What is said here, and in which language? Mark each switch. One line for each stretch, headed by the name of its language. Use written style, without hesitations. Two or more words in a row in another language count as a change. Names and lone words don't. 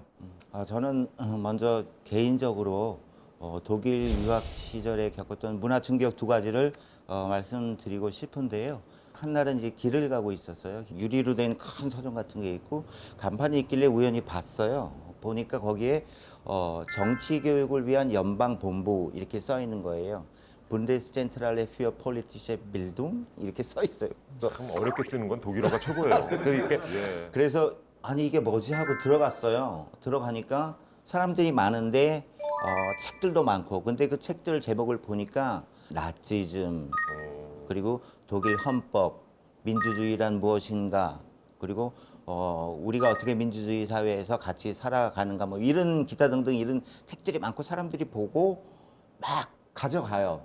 Korean: 저는 먼저 개인적으로 독일 유학 시절에 겪었던 문화 충격 두 가지를 말씀드리고 싶은데요. 한 날은 이제 길을 가고 있었어요. 유리로 된 큰 서점 같은 게 있고 간판이 있길래 우연히 봤어요. 보니까 거기에 정치 교육을 위한 연방 본부 이렇게 써 있는 거예요.
German: Bundeszentrale für politische Bildung
Korean: 이렇게 써 있어요. 참 어렵게 쓰는 건 독일어가 최고예요. 그러니까 예. 그래서 아니 이게 뭐지 하고 들어갔어요. 들어가니까 사람들이 많은데 책들도 많고 근데 그 책들 제목을 보니까 나치즘 그리고 독일 헌법 민주주의란 무엇인가 그리고 우리가 어떻게 민주주의 사회에서 같이 살아가는가 뭐 이런 기타 등등 이런 책들이 많고 사람들이 보고 막 가져가요.